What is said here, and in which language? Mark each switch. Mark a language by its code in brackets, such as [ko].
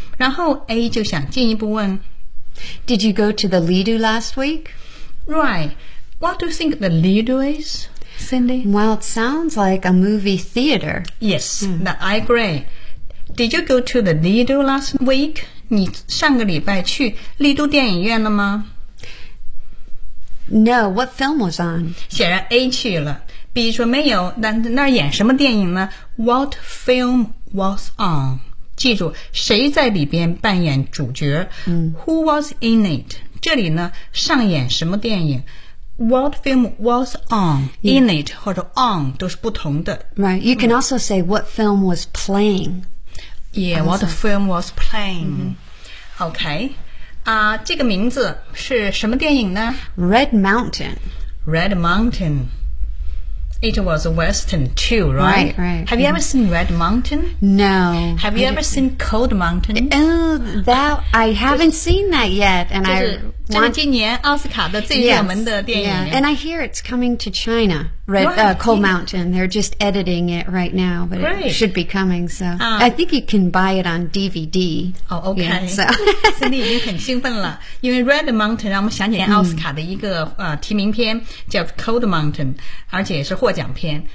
[zh] 然后 A 就想进一步问 [en] Did you go to the Lido last week? Right, what do you think the Lido is, Cindy? Well, it sounds like a movie theater. Yes, I agreeDid you go to the Lido last week? [zh] 你上个礼拜去丽都电影院了吗 [en] ？No, what film was on? [zh] 显然 A 去了。B 说没有，那那演什么电影呢 ？ [en] What film was on? [zh] 记住，谁在里边扮演主角、？ [en] Who was in it? [zh] 这里呢，上演什么电影？ [en] What film was on, in it [zh] 或者 on 都是不同的。 [en] Right, you can also say what film was playing. Yeah, what film was playing? Okay, [zh] 这个名字是什么电影呢 [en] ？Red Mountain. Red Mountain. It was a western too, right? Right, right. Have you ever seen Red Mountain? No. Have you ever seen Cold Mountain? Oh, that I haven't seen that yet, and I want. [zh] 这是今年奥斯卡的最热门的电影。 [en] Yeah, and I hear it's coming to China. Cold Mountain. They're just editing it right now, but it should be coming. So I think you can buy it on DVD. Oh, okay. Yeah, so [zh] Cindy 已经很兴奋了，因为 Red Mountain 让我们想起奥斯卡的一个提名片叫 Cold Mountain， 而且也是获奖片。